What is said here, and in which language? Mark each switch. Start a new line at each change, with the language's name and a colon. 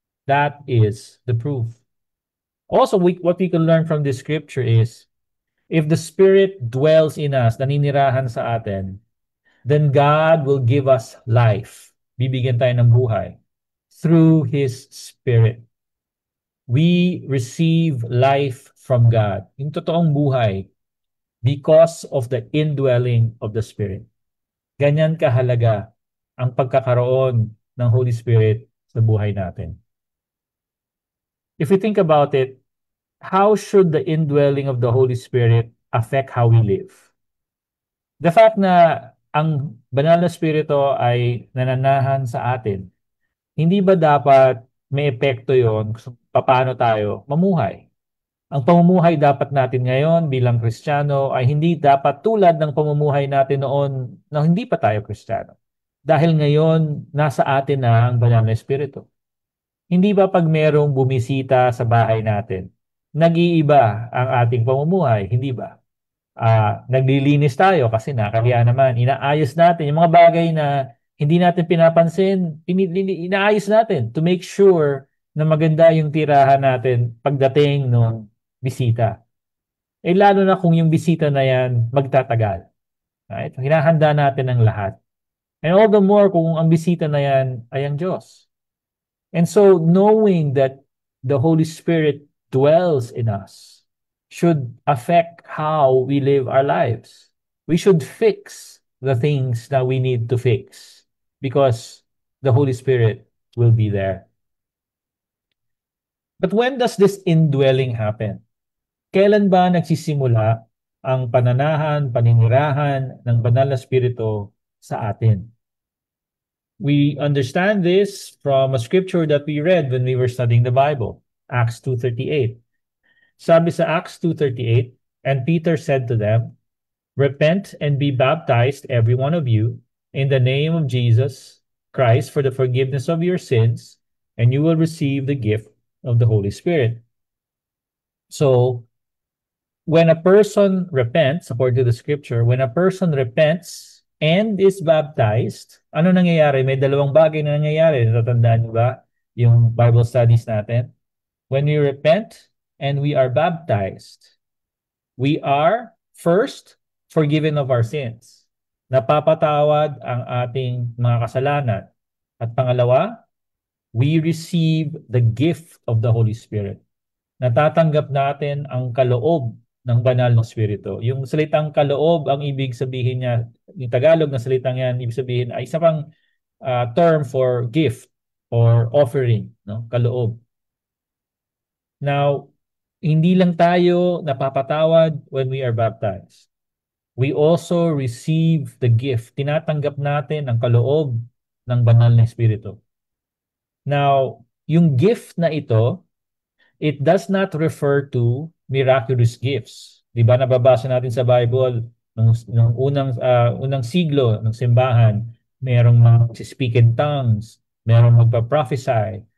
English: That is the proof. Also, what we can learn from this scripture is, if the Spirit dwells in us,
Filipino: naninirahan sa atin,
English: then God will give us life.
Filipino: Bibigyan tayo ng buhay
English: through His Spirit. We receive life from God,
Filipino: yung totoong buhay,
English: because of the indwelling of the Spirit.
Filipino: Ganyan kahalaga ang pagkakaroon ng Holy Spirit sa buhay natin.
English: If we think about it, how should the indwelling of the Holy Spirit affect how we live? The fact
Filipino: na ang banal na Espiritu ay nananahan sa atin, hindi ba dapat may epekto yon kung paano tayo mamuhay? Ang pamumuhay dapat natin ngayon bilang Kristiyano ay hindi dapat tulad ng pamumuhay natin noon na hindi pa tayo Kristiyano. Dahil ngayon, nasa atin na ang banal na Espiritu. Hindi ba pag merong bumisita sa bahay natin, nag-iiba ang ating pamumuhay? Hindi ba? Naglilinis tayo kasi nakakaya naman. Inaayos natin yung mga bagay na hindi natin pinapansin, inaayos natin
English: to make sure
Filipino: na maganda yung tirahan natin pagdating ng bisita. Eh lalo na kung yung bisita na yan magtatagal.
English: Right?
Filipino: Hinahanda natin ang lahat.
English: And all the more
Filipino: kung ang bisita na yan ay ang Diyos.
English: And so knowing that the Holy Spirit dwells in us should affect how we live our lives. We should fix the things that we need to fix because the Holy Spirit will be there. But when does this indwelling happen?
Filipino: Kailan ba nagsisimula ang pananahan, paninirahan ng Banal na Espiritu sa atin?
English: We understand this from a scripture that we read when we were studying the Bible, Acts 2:38.
Filipino: Sabi sa
English: Acts 2:38, and Peter said to them, repent and be baptized, every one of you, in the name of Jesus Christ for the forgiveness of your sins, and you will receive the gift of the Holy Spirit. So, when a person repents, according to the scripture, when a person repents and is baptized,
Filipino: ano nangyayari? May dalawang bagay na nangyayari. Natatandaan niyo ba yung Bible studies natin?
English: When we repent and we are baptized, we are first forgiven of our sins.
Filipino: Napapatawad ang ating mga kasalanan. At pangalawa,
English: we receive the gift of the Holy Spirit.
Filipino: Natatanggap natin ang kaloob ng banal na Espiritu. Yung salitang kaloob, ang ibig sabihin niya, yung Tagalog na salitang yan, ibig sabihin ay isa pang
English: term for gift or offering,
Filipino: no? Kaloob. Now, hindi lang tayo napapatawad
English: when we are baptized. We also receive the gift.
Filipino: Tinatanggap natin ang kaloob ng banal na Espiritu.
English: Now,
Filipino: yung gift na ito,
English: it does not refer to miraculous gifts.
Filipino: Di ba nababasa natin sa Bible, nung unang siglo ng simbahan, merong mga
English: speak in tongues,
Filipino: merong magpa-prophesy.